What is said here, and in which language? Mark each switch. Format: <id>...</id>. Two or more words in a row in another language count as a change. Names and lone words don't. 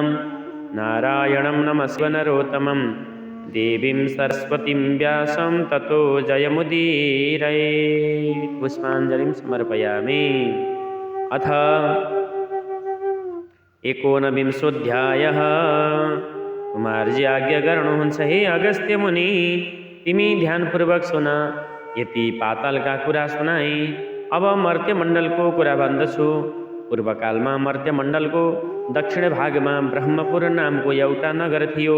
<sa>नारायणं नमस्कृत्य नरोत्तमं देवीं सरस्वतीं व्यासं ततो जयमुदीरयेत्। पुष्पाञ्जलिं समर्पयामि। अथ एकोनविंशोऽध्यायः।</sa> <ne>कुमारजी आज्ञा गर्नुहुन्छ, हे अगस्त्य मुनि, तिमी ध्यानपूर्वक सुन। यति पातालका कुरा सुनाए, अब मर्त्यमण्डलको कुरा भन्दछु। पूर्वकालमा मर्त्यमण्डलको दक्षिण भागमा ब्रह्मपुर नामको एउटा नगर थियो।</ne>